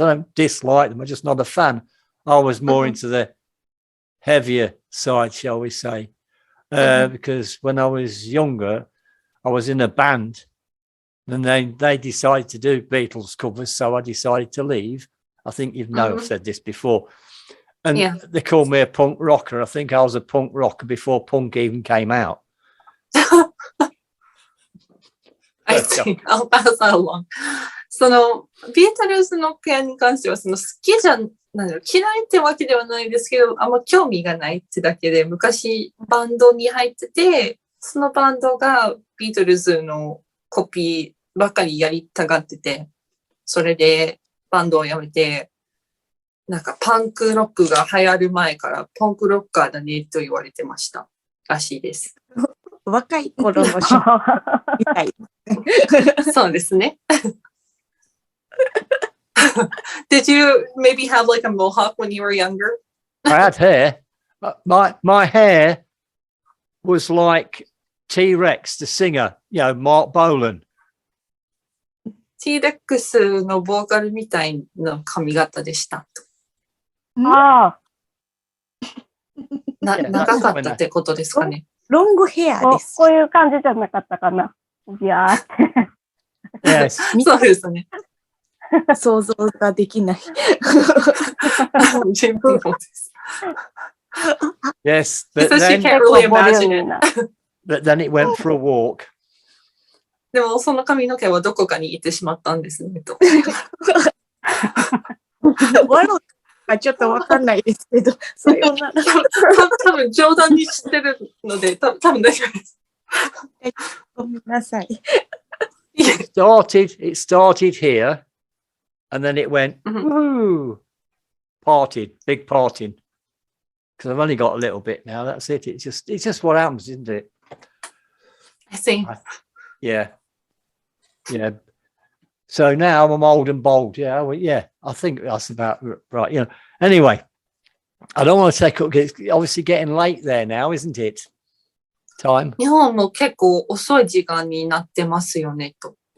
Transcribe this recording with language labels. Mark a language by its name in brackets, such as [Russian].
[English] I don't dislike them. I'm just not a fan. I was more into the heavier side, shall we say, because when I was younger, I was in a band, and they decided to do Beatles covers, so I decided to leave. I think I've said this before. And they called me a punk rocker. I think I was a punk rocker before punk even came out. I see. I'll pass that along. [Japanese] そのビートルズの件に関しては好きじゃないの、嫌いってわけではないですけど、あんま興味がないってだけで、昔バンドに入ってて、そのバンドがビートルズのコピーばっかりやりたがってて、それでバンドを辞めて、なんかパンクロックが流行る前からパンクロッカーだねと言われてましたらしいです。若い頃の人みたい。そうですね。 [English] Did you maybe have like a mohawk when you were younger? I had hair. My hair was like T-Rex, the singer, Mark Bolan. [Japanese] T-Rex のボーカルみたいな髪型でした。あ長かったってことですかね。ロングヘアあ、です。こういう感じじゃなかったかな。いやーって。 [English] Yes. [Japanese] そうですね。想像ができない。自分もです。 [English] Yes. So But she then, can't really imagine it. but then it went for a walk. [Japanese] でもその髪の毛はどこかに行ってしまったんですねと。笑うかちょっとわかんないですけど、さようなら。多分冗談にしてるので、多分大丈夫です。ごめんなさい。 [English] It started here, and then it went, ooh, big parting. Because I've only got a little bit now. That's it. It's just what happens, isn't it? I see. Yeah. So now I'm old and bald. Yeah, I think that's about right. Anyway, I don't want to take up. It's obviously getting late there now, isn't it? Time. [Japanese] 日本も結構遅い時間になってますよねと。